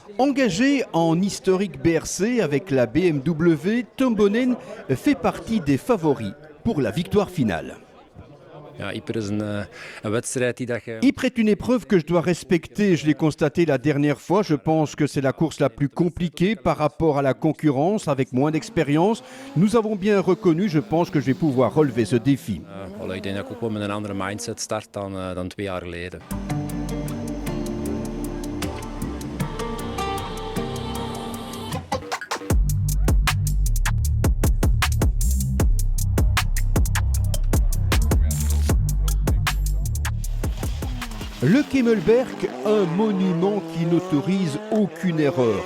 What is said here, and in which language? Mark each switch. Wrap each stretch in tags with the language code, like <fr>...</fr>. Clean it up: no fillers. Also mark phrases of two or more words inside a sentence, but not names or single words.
<fr>Engagé en historique BRC avec la BMW, Tom Bonnen fait partie des favoris pour la victoire finale. Ypres est une épreuve que je dois respecter, je l'ai constaté la dernière fois. Je pense que c'est la course la plus compliquée par rapport à la concurrence, avec moins d'expérience. Nous avons bien reconnu, je pense que je vais pouvoir relever ce défi.</fr> <nl>Ik denk dat ik ook wel met een andere mindset start dan 2 jaar geleden.</nl> <fr>Le Kemmelberg, un monument qui n'autorise aucune erreur.</fr>